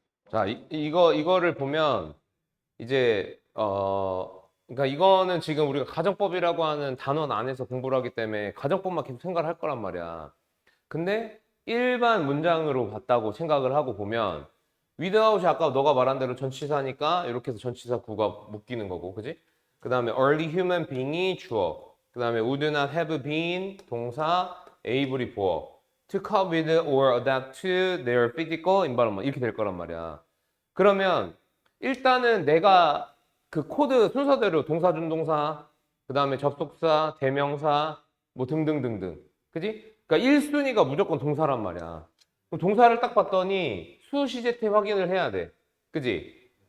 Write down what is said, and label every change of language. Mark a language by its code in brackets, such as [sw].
[ko] 자, 이거를 보면 이제 그러니까 이거는 지금 우리가 가정법이라고 하는 단원 안에서 공부를 하기 때문에 가정법만 계속 생각을 할 거란 말이야. 근데 일반 문장으로 봤다고 생각을 하고 보면 without이 아까 너가 말한 대로 전치사니까 이렇게 해서 전치사 구가 묶이는 거고, 그지? 그 다음에 [en] early human being [ko] 이 주어. 그 그 다음에 [en] would not have been 동사 able before to cope with or adapt to their physical environment [ko] 이렇게 될 거란 말이야. 그러면 일단은 내가 그 코드 순서대로 동사, 준동사, 그 다음에 접속사, 대명사 뭐 등등등등. 그지? 그러니까 1순위가 무조건 동사란 말이야. 그럼 동사를 딱 봤더니 수시제태 확인을 해야 돼. 그지?